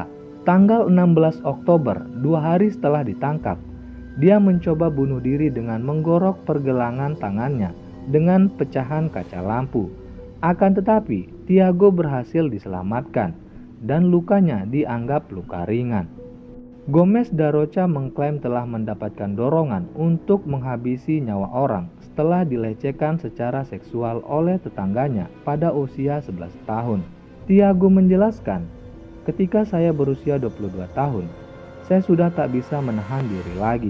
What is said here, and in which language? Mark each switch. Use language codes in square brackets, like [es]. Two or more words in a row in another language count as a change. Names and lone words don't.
[id] Tanggal 16 Oktober, 2 hari setelah ditangkap, dia mencoba bunuh diri dengan menggorok pergelangan tangannya dengan pecahan kaca lampu. Akan tetapi, Tiago berhasil diselamatkan dan lukanya dianggap luka ringan. Gomes da Rocha mengklaim telah mendapatkan dorongan untuk menghabisi nyawa orang setelah dilecehkan secara seksual oleh tetangganya pada usia 11 tahun. Tiago menjelaskan, "Ketika saya berusia 22 tahun, saya sudah tak bisa menahan diri lagi.